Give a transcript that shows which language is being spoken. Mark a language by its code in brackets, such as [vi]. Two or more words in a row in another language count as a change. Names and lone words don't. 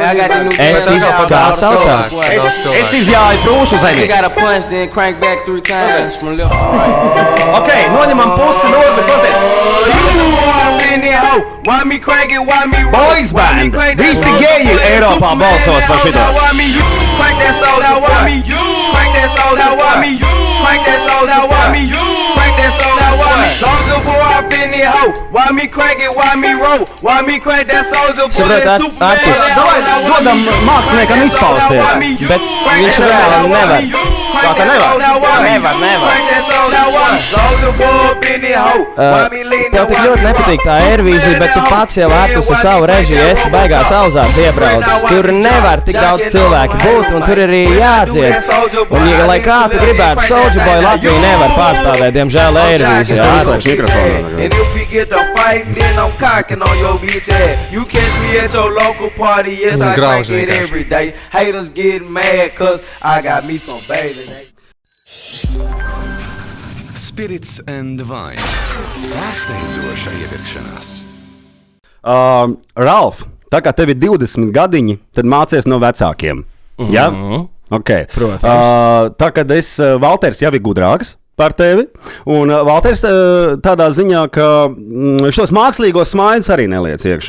[lv] Kā saucās? Es izjāju prūšu zemi. Ok, noņemam pusi no otru, pasties. [en] Boys band. [lv] Visi geji Eiropā balsos par šito. [en] Crank that soul out, why me? Crank that soul out, why me? Soulja Boy up in the hoe. Why me crank it, why me roll? Why me crank that Soulja Boy? [lv] Davai, dodam māksliniekam izpausties. Bet viņš vēl nevar. Kā tā nevar? Tev tik ļoti nepatīk tā Eirovīzija, bet tu pats jau Artus ar savu režiju esi baigās auzās iebraucis. Tur nevar tik daudz cilvēku būt, un tur arī jādzied. Un, lai kā tu gribētu, Soulja Boy Latviju nevar pārstāvēt, diemžēl Eirovīzijā. [en] And if we get to fighting, then I'm cocking on your bitch ass. You catch me at your local party, yes, I crank it every day. Haters getting mad, cause I got me some baby. Spirits and Wine. [lv] Pārsteidzoša iepirkšanās. Ralf, tā kā tev ir 20 gadiņi, tad mācies no vecākiem. Ja? Okay. Protams. Tā kā Valters jau ir gudrāks. par tevi. Un Valters tādā ziņā, ka šos mākslīgos smaidus arī neliec iekšā.